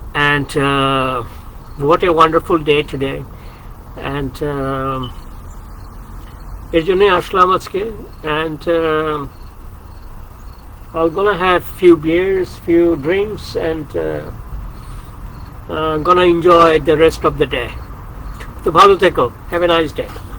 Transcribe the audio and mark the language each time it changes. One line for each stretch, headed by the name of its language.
English: And what a wonderful day today.
Bangla: And এর জন্যই আসলাম আজকে।
English: And I'm gonna have few beers, few drinks, and gonna enjoy the rest of the day.
Bangla: তো ভালো থেকো,
English: have a nice day.